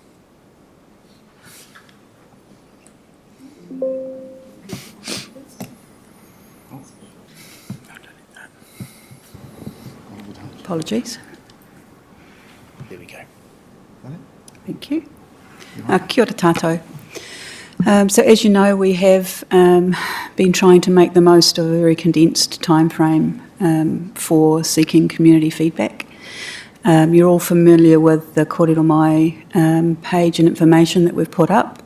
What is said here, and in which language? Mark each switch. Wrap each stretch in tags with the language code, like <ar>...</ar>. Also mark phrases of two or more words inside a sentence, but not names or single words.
<en>Apologies. There we go. Thank you.</en> <mi>Kia ora tātou.</mi> <en>So as you know, we have been trying to make the most of a very condensed timeframe for seeking community feedback. You're all familiar with the Kōrero Mai page and information that we've put up.</en>